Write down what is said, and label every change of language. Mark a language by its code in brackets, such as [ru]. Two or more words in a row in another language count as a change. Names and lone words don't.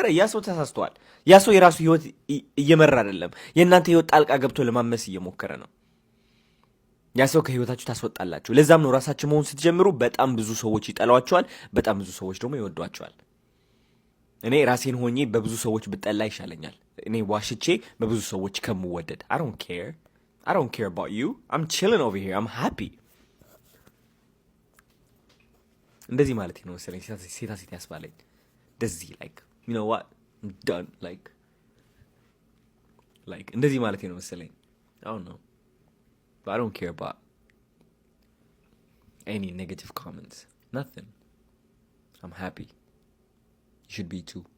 [am] ያ ሰው ተሳስተዋል። ያ ሰው የራሱ ህይወት እየመራ አይደለም፣ የእናንተ ህይወት ጣልቃ ገብቶ ለማመስ እየሞከረ ነው። ያ ሰው ከህይወታችሁ ታስወጣላችሁ። ለዛም ነው ራሳችሁ መሆን ስትጀምሩ በጣም ብዙ ሰዎች ይጠሏቸዋል፣ በጣም ብዙ ሰዎች ደግሞ ይወዷቸዋል። እኔ ራሴን ሆኜ በብዙ ሰዎች ብጠላ ይሻለኛል፣ እኔ ዋሽቼ በብዙ ሰዎች ከምወደድ። [en] I don't care about you. I'm chilling over here. I'm happy. [am] እንደዚህ ማለት ነው መሰለኝ ሴታ ሴት ያስባለኝ። እንደዚህ [en] you know what? I'm done. [am] እንደዚህ ማለት ነው መሰለኝ። [en] I don't know. But I don't care about any negative comments. Nothing. I'm happy. You should be too.